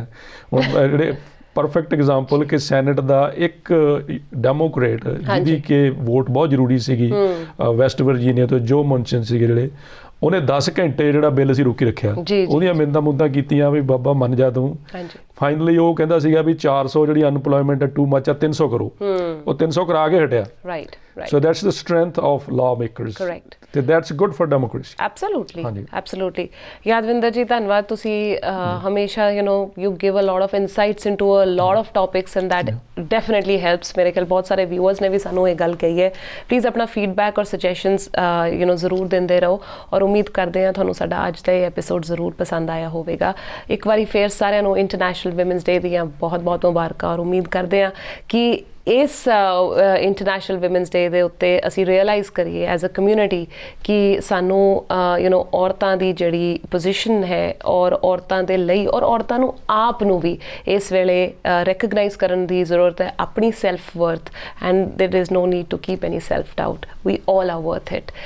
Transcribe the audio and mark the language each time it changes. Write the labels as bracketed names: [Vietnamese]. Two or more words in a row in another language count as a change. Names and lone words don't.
[Punjabi] ਹੁਣ ਜਿਹੜੇ [English] perfect example [Punjabi] ਕਿ ਸੈਨੇਟ ਦਾ ਇੱਕ ਡੈਮੋਕ੍ਰੇਟ ਜਿਹਦੀ ਕਿ ਵੋਟ ਬਹੁਤ ਜ਼ਰੂਰੀ ਸੀਗੀ ਵੈਸਟ ਵਰਜੀਨੀਆ ਤੋਂ, ਜੋ ਮੁਨਸ਼ਨ ਸੀਗੇ ਜਿਹੜੇ, ਉਹਨੇ 10 ਘੰਟੇ ਜਿਹੜਾ ਬਿੱਲ ਅਸੀਂ ਰੋਕੀ ਰੱਖਿਆ, ਉਹਦੀਆਂ ਮਿੰਨਤਾਂ ਮੁੱਦਾਂ ਕੀਤੀਆਂ ਵੀ ਬਾਬਾ ਮੰਨ ਜਾ ਤੂੰ। ਫਾਈਨਲੀ ਉਹ ਕਹਿੰਦਾ ਸੀਗਾ ਵੀ 400 ਜਿਹੜੀ ਅਨਪਲੋਇਮੈਂਟ [English] too much [Punjabi] ਆ 300 ਕਰੋ, ਉਹ 300 ਕਰਾ ਕੇ ਹਟਿਆ। [English] So that's the strength of lawmakers. Correct. That's good for democracy. Absolutely. Absolutely. [Punjabi] Yadvinder ji, ਧੰਨਵਾਦ। ਤੁਸੀਂ ਹਮੇਸ਼ਾ [English] you give a lot of insights into a lot of topics and that definitely helps. [Punjabi] ਮੇਰੇ ਖਿਆਲ ਬਹੁਤ ਸਾਰੇ viewers ਨੇ ਵੀ ਸਾਨੂੰ ਇਹ ਗੱਲ ਕਹੀ ਹੈ। ਪਲੀਜ਼ ਆਪਣਾ ਫੀਡਬੈਕ ਔਰ ਸੁਜੈਸ਼ਨਸ ਜ਼ਰੂਰ ਦਿੰਦੇ ਰਹੋ, ਔਰ ਉਮੀਦ ਕਰਦੇ ਹਾਂ ਤੁਹਾਨੂੰ ਸਾਡਾ ਅੱਜ ਦਾ ਇਹ ਐਪੀਸੋਡ ਜ਼ਰੂਰ ਪਸੰਦ ਆਇਆ ਹੋਵੇਗਾ। ਇੱਕ ਵਾਰੀ ਫੇਰ ਸਾਰਿਆਂ ਨੂੰ ਇੰਟਰਨੈਸ਼ਨਲ ਵਿਮਨਸ ਡੇ ਦੀਆਂ ਬਹੁਤ ਬਹੁਤ ਮੁਬਾਰਕਾਂ, ਔਰ ਉਮੀਦ ਕਰਦੇ ਹਾਂ ਕਿ ਇਸ ਇੰਟਰਨੈਸ਼ਨਲ ਵਿਮਨਸ ਡੇ ਦੇ ਉੱਤੇ ਅਸੀਂ ਰਿਅਲਾਈਜ਼ ਕਰੀਏ [English] as a community [Punjabi] ਕਿ ਸਾਨੂੰ ਔਰਤਾਂ ਦੀ ਜਿਹੜੀ ਪੋਜੀਸ਼ਨ ਹੈ ਔਰ ਔਰਤਾਂ ਦੇ ਲਈ ਔਰ ਔਰਤਾਂ ਨੂੰ ਆਪ ਨੂੰ ਵੀ ਇਸ ਵੇਲੇ ਰੈਕਗਨਾਈਜ਼ ਕਰਨ ਦੀ ਜ਼ਰੂਰਤ ਹੈ, ਆਪਣੀ [English] self worth, and there is no need to keep any self doubt, we all are worth it.